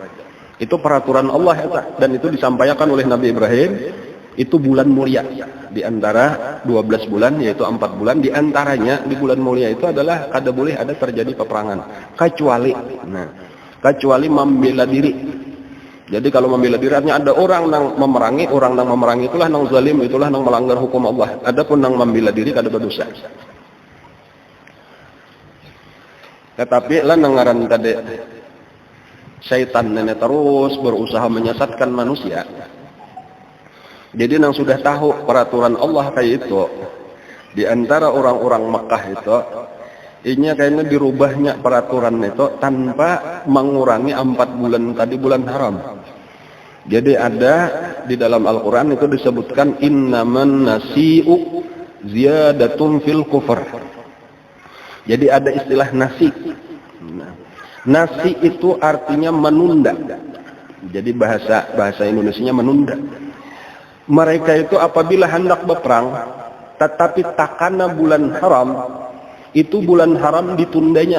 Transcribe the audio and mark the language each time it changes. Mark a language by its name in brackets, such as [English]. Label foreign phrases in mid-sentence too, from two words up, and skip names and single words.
[Indonesian] Itu peraturan Allah ya, dan itu disampaikan oleh Nabi Ibrahim. Itu bulan mulia. Di antara 12 bulan, yaitu 4 bulan. [Banjar] Di antaranya di bulan mulia itu adalah kada boleh ada terjadi peperangan. [Indonesian] Kecuali membela diri. [Banjar] Jadi kalau membela diri artinya ada orang yang memerangi itulah nang zalim, itulah nang melanggar hukum Allah. Adapun nang membela diri kada berdosa. Tetapi lah nangaran tadi syaitan nenek terus berusaha menyesatkan manusia. Jadi nang sudah tahu peraturan Allah kayak itu, di antara orang-orang Mekah itu, ini kayaknya dirubahnya peraturan itu tanpa mengurangi 4 bulan tadi bulan haram. [Indonesian] Jadi ada di dalam Al-Quran itu disebutkan [Arabic] إنما النسيء زيادة في الكفر. [Indonesian] Jadi ada istilah nasi. Nasi itu artinya menunda. Jadi bahasa Indonesianya menunda. [Banjar] Mereka itu apabila hendak berperang, tetapi takana bulan haram, itu bulan haram ditundanya.